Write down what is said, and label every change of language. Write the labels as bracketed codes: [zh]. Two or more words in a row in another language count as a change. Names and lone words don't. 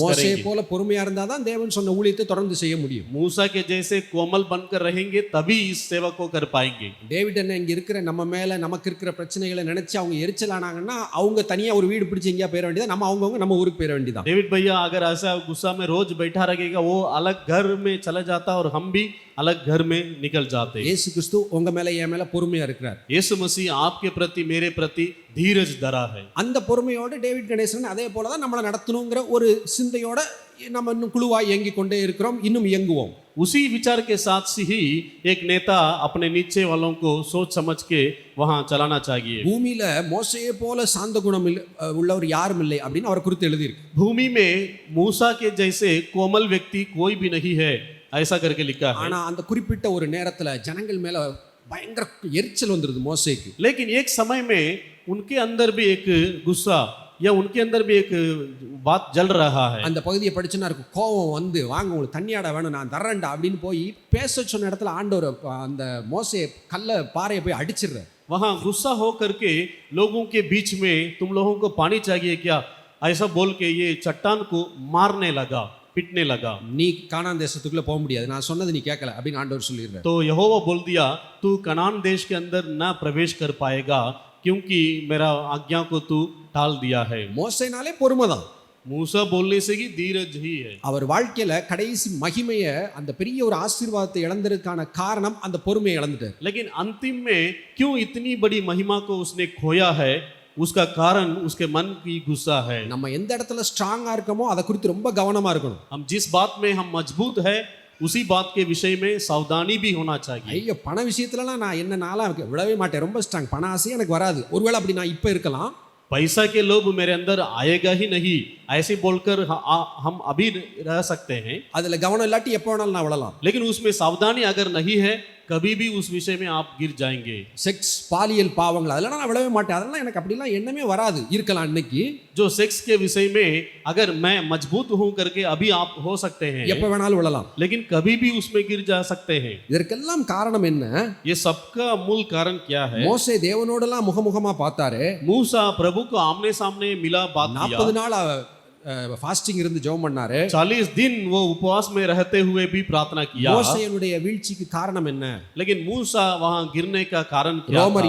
[ta] மோசே [hi] करेंगे। [ta] போல பொறுமையா இருந்தாதான் தேவன் சொன்ன ஊழியத்தை தொடர்ந்து செய்ய முடியும். [hi] मूसा के जैसे कोमल बनकर रहेंगे तभी इस सेवा को कर पाएंगे। [ta] டேவிட் என்ன இங்க இருக்கிற நம்ம மேல நமக்கு இருக்கிற பிரச்சனைகளை நினைச்சு அவங்க எரிச்சலானாங்கன்னா அவங்க தனியா ஒரு வீடு பிடிச்சு எங்கேயா போயிட வேண்டியதா, நம்ம அவங்கவங்க நம்ம ஊருக்கு போயிட வேண்டியதான். [hi] डेविड भैया अगर ऐसा गुस्सा में रोज बैठा रहेगा वो अलग घर में चला जाता और हम भी अलग घर में निकल जाते। [ta] இயேசு கிறிஸ்து உங்க மேல என் மேல பொறுமையா இருக்கிறார். [hi] यीशु मसीह आपके प्रति मेरे प्रति धीरज धरा है। [ta] அந்த பொறுமையோட டேவிட் கணேசன் அதே போல தான் நம்மளை நடத்தணுங்கிற ஒரு சிந்தையோட நம்ம இன்னும் குழுவாய் இயங்கிக் கொண்டே இருக்கிறோம், இன்னும் இயங்குவோம். [hi] उसी विचार के साथ से ही एक नेता अपने नीचे वालों को सोच समझ के वहां चलाना चाहिए। [ta] பூமியில மோசேயை போல சாந்த குணம் உள்ளவர் யாரும் இல்லை அப்படின்னு அவர் குறித்து எழுதியிருக்கு. [hi] भूमि में मूसा के जैसे कोमल व्यक्ति कोई भी नहीं है ऐसा करके लिखा है। [ta] ஆனா அந்த குறிப்பிட்ட ஒரு நேரத்துல ஜனங்கள் மேல பயங்கர எரிச்சல் வந்துருது மோசேக்கு. [hi] लेकिन एक समय में उनके अंदर भी एक गुस्सा या उनके अंदर भी एक बात जल रहा है. [ta] அந்த பகுதியை படிச்சுன்னா இருக்கும், கோவம் வந்து வாங்க உங்களுக்கு தண்ணியாடா வேணும் நான் தர்றேன்டா அப்படின்னு போய் பேச சொன்ன இடத்துல ஆண்டவர் அந்த மோசே கல்ல பாறையை போய் அடிச்சிடுறார். [hi] वहां गुस्सा हो करके लोगों के बीच में तुम लोगों को पानी चाहिए क्या ऐसा बोल के ये चट्टान को मारने लगा, पिटने लगा. [ta] நீ கானான் தேசத்துக்குள்ள போக முடியாது, நான் சொன்னது நீ கேட்கல அப்படின்னு ஆண்டவர் சொல்லிடுறார். [hi] तो यहोवा बोल दिया तू कनान देश के अंदर न प्रवेश कर पाएगा क्योंकि मेरा आज्ञा को तू टाल दिया है. [ta] மோசேனாலே பொறுமை தான். [hi] मूसा बोलने से ही धीरज ही है. [ta] அவர் வாழ்க்கையில கடைசி மகிமையை அந்த பெரிய ஒரு ஆசீர்வாதத்தை இழந்ததுக்கான காரணம் அந்த பொறுமையை இழந்துட்டார். [hi] लेकिन अंतिम में क्यों इतनी बड़ी महिमा को उसने खोया है, उसका कारण उसके मन की गुस्सा है. [ta] நம்ம எந்த இடத்துல ஸ்ட்ராங்கா இருக்கோமோ அதை குறித்து ரொம்ப கவனமா இருக்கணும். [hi] हम जिस बात में हम मजबूत है उसी बात के विषय में सावधानी भी होना चाहिए. [ta] ஐயோ பண விஷயத்துலலாம் நான் என்ன நாளாக விடவே மாட்டேன், ரொம்ப ஸ்ட்ராங், பண ஆசை எனக்கு வராது. ஒருவேளை அப்படி நான் இப்போ இருக்கலாம். [hi] पैसा के लोभ मेरे अंदर आएगा ही नहीं ऐसे बोलकर हम अभी रह सकते हैं. [ta] அதுல கவனம் இல்லாட்டி எப்போ வேணாலும் நான் விழலாம். [hi] लेकिन उसमें सावधानी अगर नहीं है कभी भी उस विषय में आप गिर जाएंगे. [ta] செக்ஸ் பாலியல் பாவங்கள் அதெல்லாம் நான் விடவே மாட்டேன், அதெல்லாம் எனக்கு அப்படிலாம் எண்ணமே வராது. இருக்கலாம் இன்னைக்கு. [hi] जो सेक्स के विषय में अगर मैं मजबूत हूं करके अभी आप हो सकते हैं, [ta] எப்போ வேணாலும் விழலாம். [hi] लेकिन कभी भी उसमें गिर जा सकते हैं. [ta] இதற்கெல்லாம் காரணம் என்ன? [hi] ये सबका मूल कारण क्या है? [ta] மோசே தேவனோடலாம் முகமுகமா பார்த்தாரு. [hi] मूसा प्रभु को आमने सामने मिला, बात 40 किया. [ta] நாள் ஃபாஸ்டிங் இருந்து ஜெபம் பண்ணாரு. [hi] 40 दिन वो उपवास में रहते हुए भी प्रार्थना किया. [ta] மோசேயுடைய வீழ்ச்சிக்கு காரணம் என்ன? [hi] लेकिन मूसा वहां गिरने का कारण क्या [ta] ரோமர்